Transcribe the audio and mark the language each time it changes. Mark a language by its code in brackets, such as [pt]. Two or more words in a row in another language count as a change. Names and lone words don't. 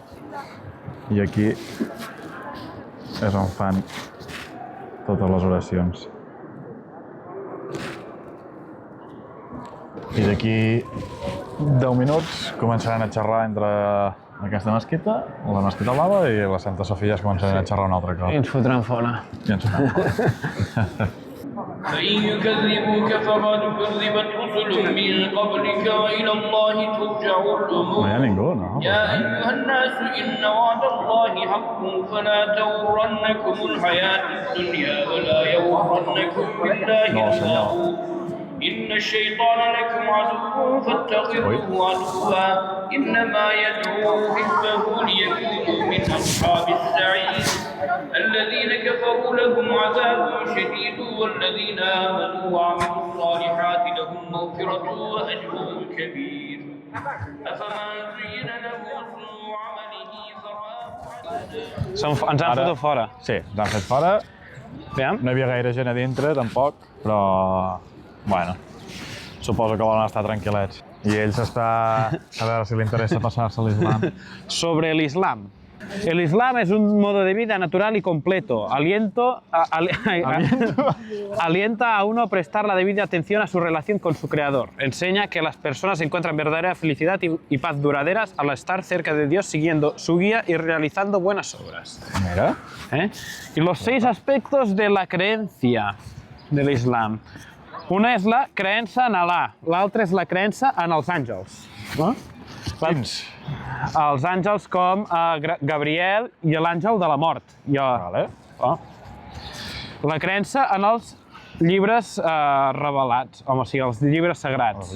[ca] I aquí és on fan totes les oracions. I d'aquí 10 minuts començaran a xerrar entre aquesta mesquita, la mesquita blava i la Santa Sofia es començaran a xerrar un altre cop. I ens fotran fora. [ar] فإن يكذبوك فقد كذبت رسل من قبلك وإلى الله ترجع الأمور. [ca] No hi ha ningú, no? [ar] يا أيها الناس إن وعد الله حق فلا تغرنكم الحياة الدنيا ولا يغرنكم بالله الغرور. إن الشيطان لكم عدو فاتخذوه عدوا إنما يدعو حزبه ليكونوا من أصحاب السعير الذين كفروا لهم عذاب شديد والذين آمنوا وعملوا الصالحات لهم مغفرة وأجر كبير أفمن زين له سوء عمله فرآه [ca] Ens han fotut fora. Sí, ens han fet fora. No hi havia gaire gent a dintre, tampoc, però... Bueno, suposo que volen estar tranquil·lets. I ell s'està... A veure si li interessa passar-se a l'islam. [es] Sobre el Islam. El Islam es un modo de vida natural y completo. Alienta a uno a prestar la debida atención a su relación con su Creador. Enseña que las personas encuentran verdadera felicidad y paz duraderas al estar cerca de Dios, siguiendo su guía y realizando buenas obras. Mira. Y los 6 aspectos de la creencia del Islam. [ca] Una és la creença en Alà, l'altra és la creença en els àngels. No? Quins? Els àngels com Gabriel i l'àngel de la mort. Vale. La creença en els llibres revelats, o sigui, els llibres sagrats.